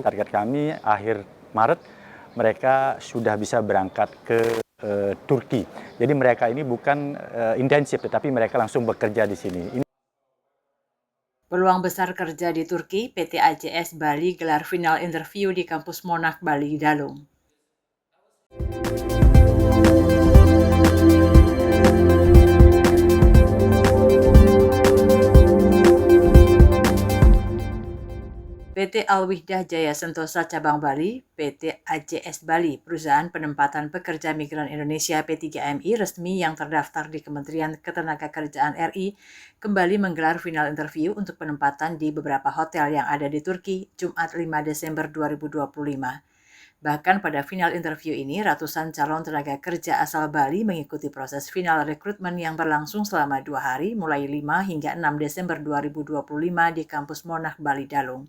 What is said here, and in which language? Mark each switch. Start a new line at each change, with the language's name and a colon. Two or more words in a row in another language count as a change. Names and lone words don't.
Indonesian: Target kami akhir Maret mereka sudah bisa berangkat ke Turki. Jadi mereka ini bukan intensif, tetapi mereka langsung bekerja di sini. Peluang besar kerja di Turki, PT AJS Bali gelar
English: final interview
Indonesian: di kampus Monarch Bali Dalung. PT Alwihdah Jaya Sentosa Cabang Bali, PT AJS Bali, perusahaan penempatan pekerja migran Indonesia P3MI resmi yang terdaftar di Kementerian Ketenagakerjaan RI, kembali menggelar
English: final interview
Indonesian: untuk penempatan di beberapa hotel yang ada di Turki, Jumat 5 Desember 2025. Bahkan pada
English: final interview
Indonesian: ini, ratusan calon tenaga kerja asal Bali mengikuti proses final rekrutmen yang berlangsung selama 2 hari, mulai 5 hingga 6 Desember 2025 di kampus Monarch Bali Dalung.